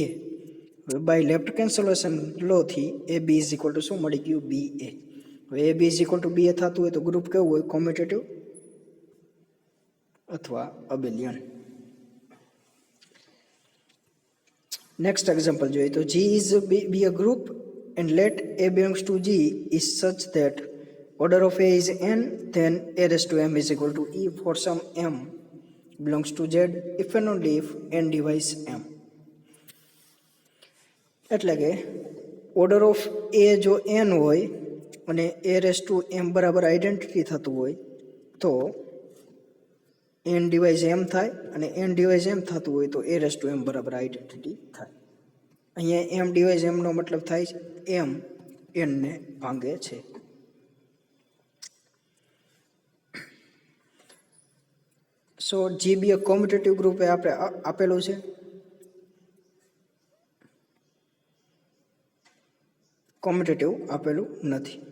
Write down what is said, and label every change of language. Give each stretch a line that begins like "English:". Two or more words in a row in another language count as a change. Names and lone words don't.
English: હવે by left cancellation lawથી a b is equal to
Gujarati: શું મળી ગયું?
English: b a.
Gujarati: હવે
English: a b is equal to b a
Gujarati: થતું હોય તો ગ્રુપ કેવું હોય? કોમ્યુટેટિવ અથવા અબેલિયન.
English: next example
Gujarati: જોઈએ તો
English: G is be a group and let A belongs to G is such that order of A is n, then A raised to m is equal to E for some m belongs to Z if and only if n divides m.
Gujarati: એટલે કે
English: order of a
Gujarati: જો n હોય અને
English: A raised to m
Gujarati: બરાબર આઈડેન્ટિટી થતું હોય તો
English: n divides m
Gujarati: થાય, અને
English: n divides m
Gujarati: થતું હોય તો
English: A raised to m
Gujarati: બરાબર આઈડેન્ટિટી થાય. અહીંયા
English: m divides m
Gujarati: નો મતલબ થાય છે m n ને ભાંગે છે.
English: so G be a commutative group
Gujarati: એ આપણે આપેલું છે. કોમ્યુટેટિવ આપેલું નથી.